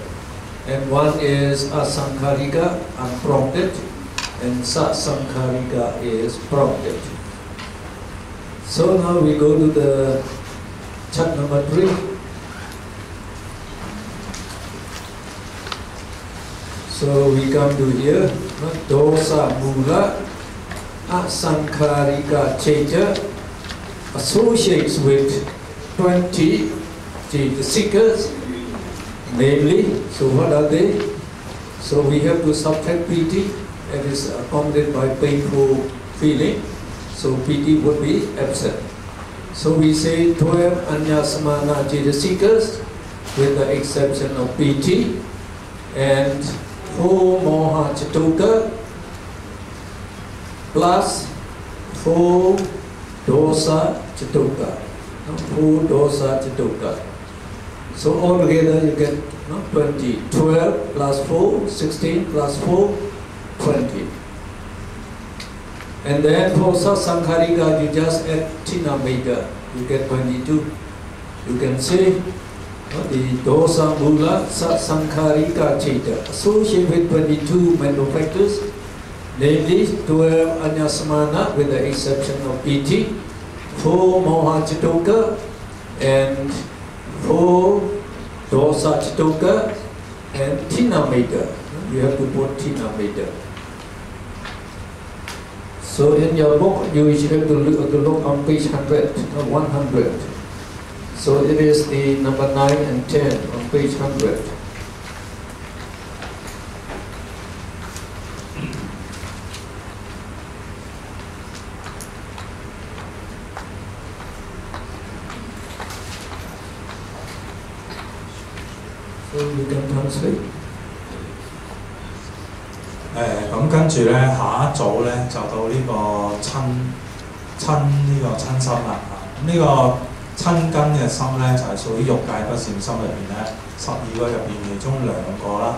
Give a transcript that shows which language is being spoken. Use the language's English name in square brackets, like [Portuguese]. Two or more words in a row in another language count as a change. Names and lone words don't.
[English] And one is asankarika, unprompted, and satsankarika is prompted. So now we go to the chat number 3. So we come to here, [Pali] dosa mula, asankarika chaita, [English] associates with 20 the seekers, namely, so what are they? So we have to subtract piti, that is accompanied by painful feeling, so piti would be absent. So we say 12 [Pali] anyasamana jita [English] seekers, with the exception of piti, and [Pali] 4 moha chatuka, [English] plus [Pali] 4 dosa chatuka. 4 dosa chatuka. [English] So altogether you get 20. 12 plus 4, 16 plus 4, 20. And then for satsankarika you just add tinamita, you get 22. You can say the [Pali] dosa mula satsankarika chita, [English] associated with 22 mental factors, namely 12 anyasamana with the exception of piti, [Pali] 4 moha chituka, [English] and [Pali] 4 dosa chituka, [English] and tinamita. You have to put tinamita. So in your book, you should have to look on page 100. So it is the number 9 and 10 on page 100. So you can translate. [Cantonese] 咁跟住咧，下一組咧就到呢個親心啦。咁呢個親根嘅心咧，就係屬於欲界不善心入邊咧，12個入邊其中2個啦。